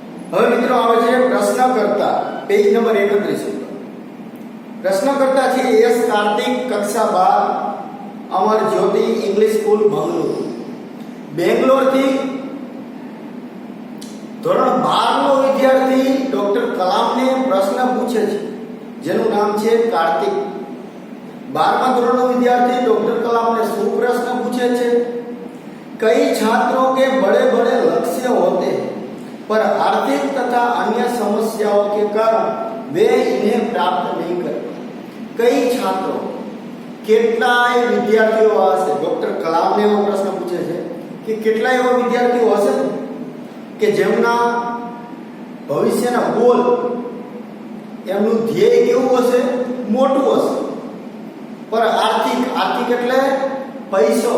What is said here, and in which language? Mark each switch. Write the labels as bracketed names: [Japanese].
[Gujarati] હવે મિત્રો આવે છે પ્રશ્નકર્તા. પેજ નંબર 31 ઉપર પ્રશ્નકર્તા છે એસ કાર્તિક, કક્ષા 12, અમર જ્યોતિ ઇંગ્લિશ સ્કૂલ બંગલોર. બેંગ્લોરથી ધોરણ 12 નો વિદ્યાર્થી ડોક્ટર કલામને પ્રશ્ન પૂછે છે જેનું નામ છે કાર્તિક. 12મા ધોરણનો વિદ્યાર્થી ડોક્ટર कलाम ने શું પ્રશ્ન પૂછે છે? [Hindi] कई छात्रों के बड़े बड़े लक्ष्य होते हैं पर आर्थिक तथा अन्य समस्याओं के कारण वे इन्हें प्राप्त नहीं करते. कई छात्रों, [Gujarati] કેટલાય વિદ્યાર્થીઓ હશે, ડોક્ટર કલામને એવો પ્રશ્ન પૂછે છે કે કેટલાય એવા વિદ્યાર્થીઓ હશે કે જેમના ભવિષ્યના ગોલ, એમનું ધ્યેય કેવું હશે મોટું હશે, પણ આર્થિક એટલે પૈસો.